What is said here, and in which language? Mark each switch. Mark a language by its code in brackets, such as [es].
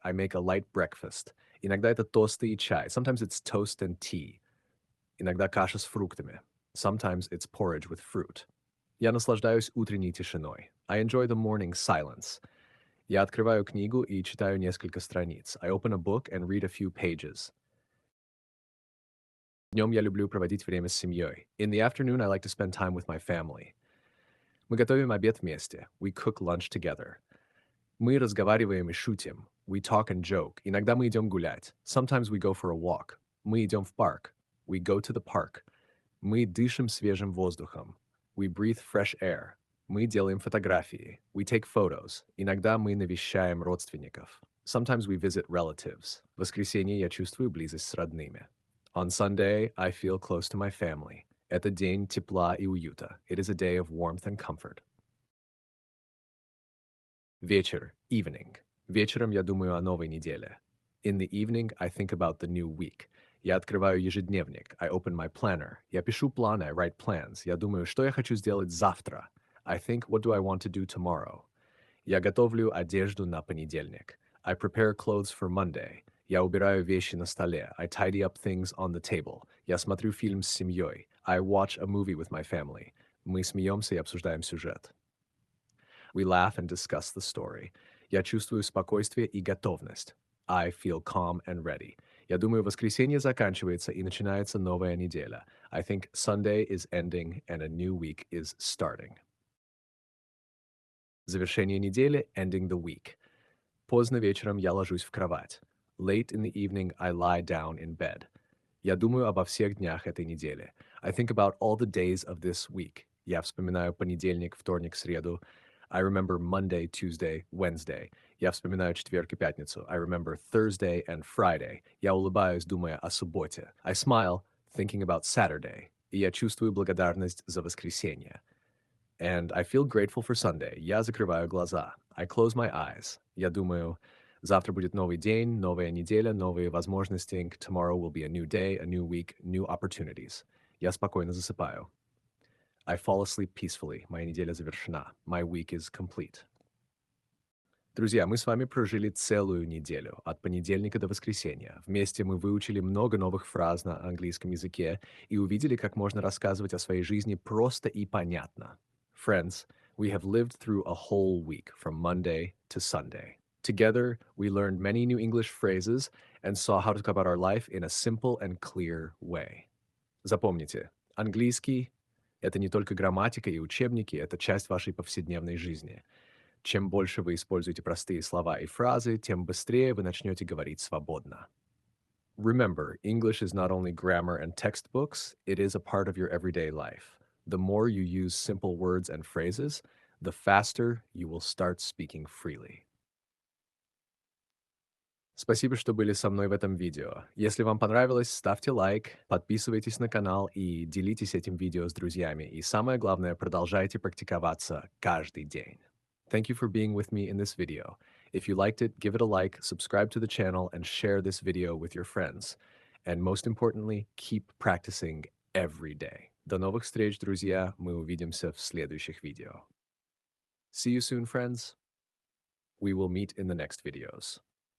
[en] I make a light breakfast. [ru] Иногда это тосты и чай. [en] Sometimes it's toast and tea. [ru] Иногда каша с фруктами. [en] Sometimes it's porridge with fruit. [ru] Я наслаждаюсь утренней тишиной. [en] I enjoy the morning silence. [ru] Я открываю книгу и читаю несколько страниц. [en] I open a book and read a few pages. [ru] Днем я люблю проводить время с семьей. [en] In the afternoon, I like to spend time with my family. [ru] Мы готовим обед вместе. [en] We cook lunch together. [ru] Мы разговариваем и шутим. [en] We talk and joke. [ru] Иногда мы идем гулять. [en] Sometimes we go for a walk. [ru] Мы идем в парк. [en] We go to the park. [ru] Мы дышим свежим воздухом. [en] We breathe fresh air. [ru] Мы делаем фотографии. [en] We take photos. [ru] Иногда мы навещаем родственников. [en] Sometimes we visit relatives. [ru] В воскресенье я чувствую близость с родными. [en] On Sunday, I feel close to my family. [ru] Это день тепла и уюта. [en] It is a day of warmth and comfort. [ru] Вечер, evening. Вечером я думаю о новой неделе. [en] In the evening, I think about the new week. [ru] Я открываю ежедневник. [en] I open my planner. [ru] Я пишу планы. [en] I write plans. [ru] Я думаю, что я хочу сделать завтра. [en] I think, what do I want to do tomorrow? [ru] Я готовлю одежду на понедельник. [en] I prepare clothes for Monday. [ru] Я убираю вещи на столе. [en] I tidy up things on the table. [ru] Я смотрю фильм с семьей. [en] I watch a movie with my family. [ru] Мы смеемся и обсуждаем сюжет. [en] We laugh and discuss the story. [ru] Я чувствую спокойствие и готовность. [en] I feel calm and ready. [ru] Я думаю, воскресенье заканчивается и начинается новая неделя. [en] I think Sunday is ending and a new week is starting. [ru] Завершение недели, [en] ending the week. [ru] Поздно вечером я ложусь в кровать. [en] Late in the evening, I lie down in bed. [ru] Я думаю обо всех днях этой недели. [en] I think about all the days of this week. [ru] Я вспоминаю понедельник, вторник, среду. [en] I remember Monday, Tuesday, Wednesday. [ru] Я вспоминаю четверг и пятницу. [en] I remember Thursday and Friday. [ru] Я улыбаюсь, думая о субботе. [en] I smile, thinking about Saturday. [ru] И я чувствую благодарность за воскресенье. [en] And I feel grateful for Sunday. [ru] Я закрываю глаза. [en] I close my eyes. [ru] Я думаю, завтра будет новый день, новая неделя, новые возможности. [en] Tomorrow will be a new day, a new week, new opportunities. [ru] Я спокойно засыпаю. [en] I fall asleep peacefully. [ru] Моя неделя завершена. [en] My week is complete. [ru] Друзья, мы с вами прожили целую неделю, от понедельника до воскресенья. Вместе мы выучили много новых фраз на английском языке и увидели, как можно рассказывать о своей жизни просто и понятно. [en] Friends, we have lived through a whole week from Monday to Sunday. Together, we learned many new English phrases and saw how to talk about our life in a simple and clear way. [ru] Запомните, английский — это не только грамматика и учебники, это часть вашей повседневной жизни. Чем больше вы используете простые слова и фразы, тем быстрее вы начнете говорить свободно. [en] Remember, English is not only grammar and textbooks, it is a part of your everyday life. The more you use simple words and phrases, the faster you will start speaking freely. [ru] Спасибо, что были со мной в этом видео. Если вам понравилось, ставьте лайк, подписывайтесь на канал и делитесь этим видео с друзьями. И самое главное, продолжайте практиковаться каждый день. [en] Thank you for being with me in this video. If you liked it, give it a like, subscribe to the channel, and share this video with your friends. And most importantly, keep practicing every day. [ru] До новых встреч, друзья. Мы увидимся в следующих видео. [en] See you soon, friends. We will meet in the next videos.